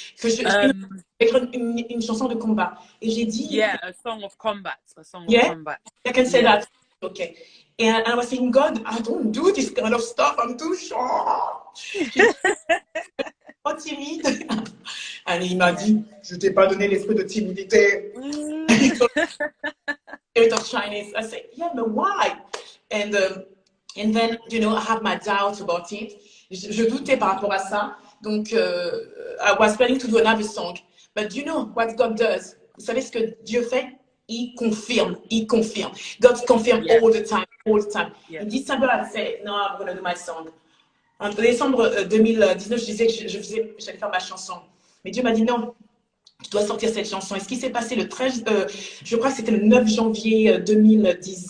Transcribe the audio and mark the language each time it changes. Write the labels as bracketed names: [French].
[French] Que une chanson de combat. Et j'ai dit... [English] Yeah, a song of combat. A song of combat. I can say that. Okay. And I was saying, God, I don't do this kind of stuff. I'm too shy. [French] Pas timide. [English] And [French] il m'a dit, je t'ai pas donné l'esprit de timidité. [English] Spirit of shyness. I said, yeah, but why? And then, you know, I have my doubts about it. [French] Je doutais par rapport à ça. Donc, [English] I was planning to do another song. But you know what God does? [French] Vous savez ce que Dieu fait? Il confirme. [English] God confirms all the time. In December, I said, no, I'm going to do my song. [French] En décembre 2019, je disais que j'allais faire ma chanson. Mais Dieu m'a dit, non, tu dois sortir cette chanson. Et ce qui s'est passé le 13, je crois que c'était le 9 janvier 2020.